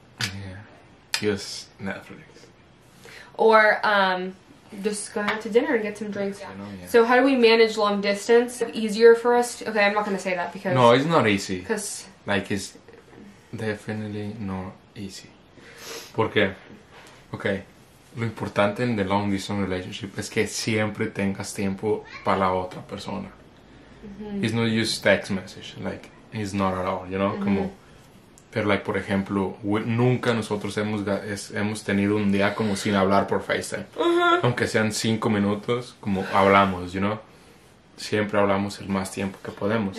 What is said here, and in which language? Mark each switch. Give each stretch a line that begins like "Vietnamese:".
English: Yeah, just Netflix. Or just going out to dinner and get some drinks. Yeah. So how do we manage long distance? Easier for us? Okay, I'm not going to say that because... No, it's not easy. Because... Like, it's definitely not easy.
Spanish: Porque, okay, lo importante en
English: the long distance relationship
Spanish: es que siempre tengas tiempo para la otra persona.
English: It's not just text message, like, it's not at all, you know?
Spanish: Como, Pero,
English: like,
Spanish: por ejemplo, nunca nosotros hemos tenido un día como sin hablar por FaceTime. Aunque sean 5 minutos, como hablamos,
English: you know?
Spanish: Siempre hablamos el más tiempo que podemos.